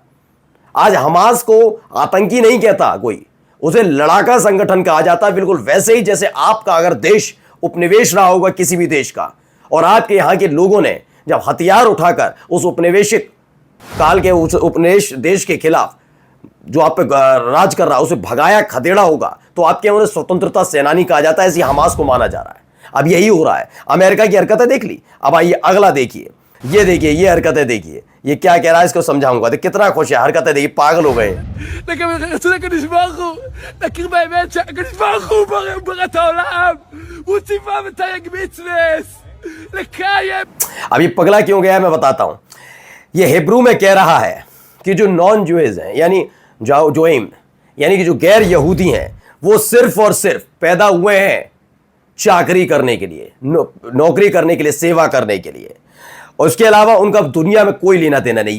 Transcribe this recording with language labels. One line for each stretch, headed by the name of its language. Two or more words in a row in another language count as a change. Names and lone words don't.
Hindi: आज हमास को आतंकी नहीं कहता कोई, उसे लड़ाका संगठन कहा जाता है, बिल्कुल वैसे ही जैसे आपका अगर देश उपनिवेश रहा होगा किसी भी देश का और आपके यहाँ के लोगों ने जब हथियार उठाकर उस उपनिवेशिक काल के उस उपनिवेश देश के खिलाफ जो आप पे राज कर रहा है उसे भगाया खदेड़ा होगा, तो आपके उन्हें स्वतंत्रता सेनानी कहा जाता है। ऐसी हमास को माना जा रहा है। अब यही हो रहा है। अमेरिका की हरकतें देख ली, अब आइए अगला देखिए, ये देखिए, ये हरकतें देखिए, ये क्या कह रहा है इसको समझाऊंगा। तो कितना खुश है, हरकतें देखिए, पागल हो गए।
Hebrew: לקחו לקדוש ברוך הוא, להכיר באמת שהקדוש ברוך הוא ברא את העולם, הוא ציווה ותרי"ג מצוות, לקיים.
Hindi: अब ये पगला क्यों गया है मैं बताता हूं। ये हिब्रू में कह रहा है कि जो
English: non Jews
Hindi: हैं, यानी जोइम, यानी कि जो गैर यहूदी हैं, वो सिर्फ और सिर्फ पैदा हुए हैं चाकरी करने के लिए, नौकरी करने के लिए, सेवा करने के लिए, और उसके अलावा उनका दुनिया में कोई लेना देना नहीं।